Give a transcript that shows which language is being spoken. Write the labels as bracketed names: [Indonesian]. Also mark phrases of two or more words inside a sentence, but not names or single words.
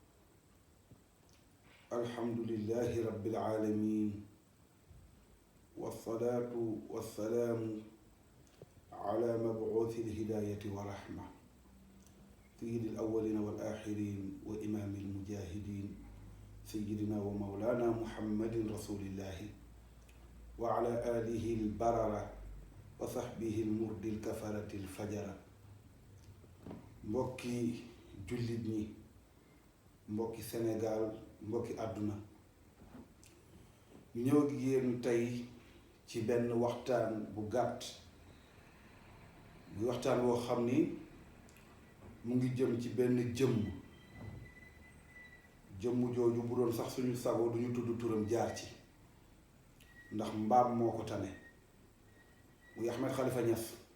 [Arabic] الحمد لله رب العالمين، والصلاة والسلام على مبعوث الهداية ورحمة سيد الأولين والآخرين وإمام المجاهدين سيدنا ومولانا محمد رسول الله وعلى آله البررة وصحبه المرد الكفرة الفجرة. [Wolof] mbokki jullit ñi, mbokki Sénégal, mbokki àdduna, ñu ñëw ak yéen tey ci benn waxtaan bu gàtt, muy waxtaan woo xam ni mu ngi jëm ci benn jëmm jooju bu doon sax suñu sago duñu tudd turam jaar ci, ndax mbaam moo ko tane, muy Ahmed Khalifa Niass.